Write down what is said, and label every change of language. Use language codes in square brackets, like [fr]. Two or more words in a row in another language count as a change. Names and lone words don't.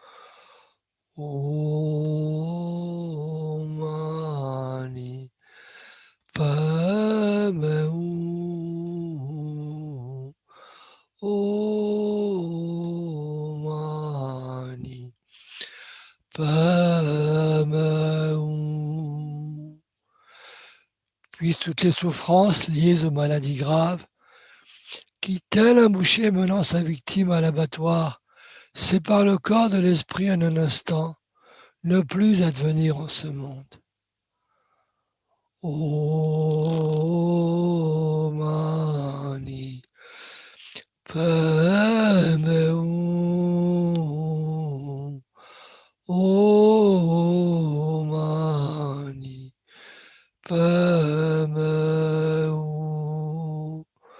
[sa] Om Mani Padme Hum. Om Mani Padme Hum. [fr] Puissent toutes les souffrances liées aux maladies graves, qui, tel un boucher menant sa victime à l'abattoir, sépare le corps de l'esprit en un instant, ne plus advenir en ce monde. [sa] Om Mani Padme Hum. Om Mani Padme Hum.